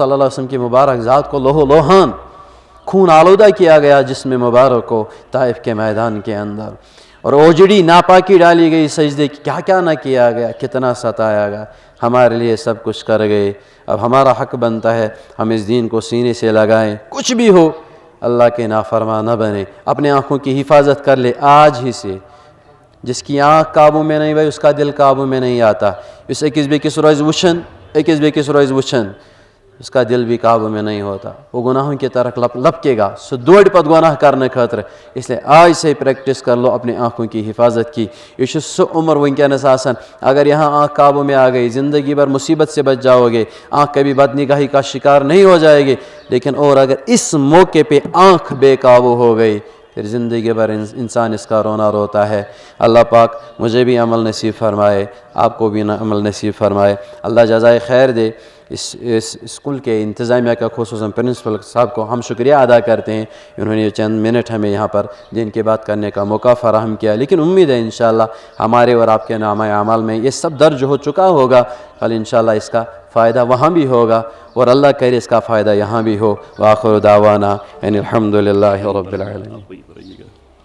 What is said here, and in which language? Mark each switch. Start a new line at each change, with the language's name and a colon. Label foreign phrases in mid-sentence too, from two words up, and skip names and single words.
Urdu: اللہ علیہ وسلم کی مبارک ذات کو لوہ لوہان خون آلودہ کیا گیا جسم مبارک کو طائف کے میدان کے اندر اور اوجڑی ناپاکی ڈالی گئی سجدے کی کیا کیا نہ کیا گیا کتنا ستایا گیا ہمارے لیے سب کچھ کر گئے اب ہمارا حق بنتا ہے ہم اس دین کو سینے سے لگائیں کچھ بھی ہو اللہ کے نافرمان نہ بنے اپنے آنکھوں کی حفاظت کر لے آج ہی سے جس کی آنکھ قابو میں نہیں بھائی اس کا دل قابو میں نہیں آتا اس
Kashmiri: أکِس بیٚکِس روزِ وٕچھان أکِس بیٚکِس روزِ وٕچھان
Urdu: اس کا دل بھی قابو میں نہیں ہوتا وہ گناہوں کی طرف لپکے گا
Kashmiri: سُہ دوڑِ پتہٕ
Urdu: گناہ کرنے خٲطرٕ اس لیے آج سے پریکٹس کر لو اپنے آنکھوں کی حفاظت کی
Kashmiri: یہ چھُ سُہ عمر وٕنکیٚنس آسان
Urdu: اگر یہاں آنکھ قابو میں آ گئی زندگی بھر مصیبت سے بچ جاؤ گے آنکھ کبھی بد نگاہی کا شکار نہیں ہو جائے گی لیکن اور اگر اس موقع پہ آنکھ بے قابو ہو گئی پھر زندگی بھر انسان اس کا رونا روتا ہے اللہ پاک مجھے بھی عمل نصیب فرمائے آپ کو بھی عمل نصیب فرمائے اللہ جزائے خیر دے اس اسکول کے انتظامیہ کا خصوصاً پرنسپل صاحب کو ہم شکریہ ادا کرتے ہیں انہوں نے چند منٹ ہمیں یہاں پر دین کی بات کرنے کا موقع فراہم کیا لیکن امید ہے انشاءاللہ ہمارے اور آپ کے نامہ اعمال میں یہ سب درج ہو چکا ہوگا کل انشاءاللہ اس کا فائدہ وہاں بھی ہوگا اور اللہ کرے اس کا فائدہ یہاں بھی ہو
Arabic: وآخر دعوانا ان الحمدللہ رب العالمین